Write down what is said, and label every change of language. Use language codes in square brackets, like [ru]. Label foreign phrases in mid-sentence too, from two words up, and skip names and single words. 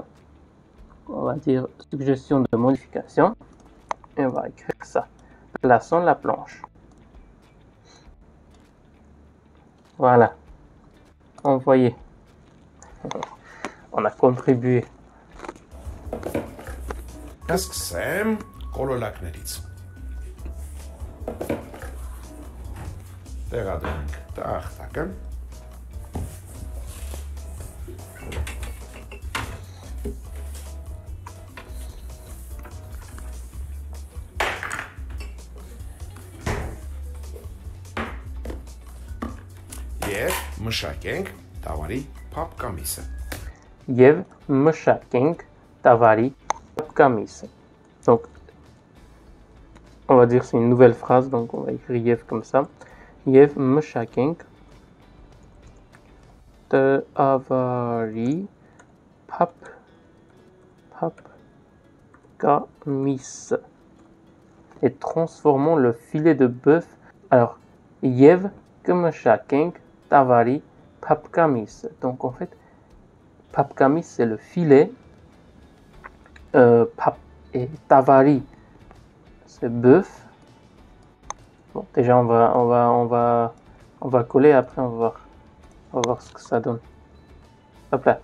[fr] On va dire suggestion de modification. Et on va écrire ça. Plaçons la planche. Voilà. Envoyer. On a contribué. [hy] Սկսեմ կոլոլակներից։ Տեղադրենք տախտակը։ Եվ մշակենք տավարի փափկամիսը։ Եվ մշակենք տավարի փափկամիսը. [fr] Donc, on va dire c'est une nouvelle phrase, donc on va écrire Yev comme ça. [hy] Եվ մշակենք տավարի փափկամիսը. [fr] Et transformons le filet de bœuf. Alors, [hy] Եվ մշակենք տավարի փափկամիսը. [fr] Donc en fait, փափկամիս c'est le filet. Et tavari c'est bœuf. Bon, déjà on va coller, après on va voir ce que ça donne. Hop là.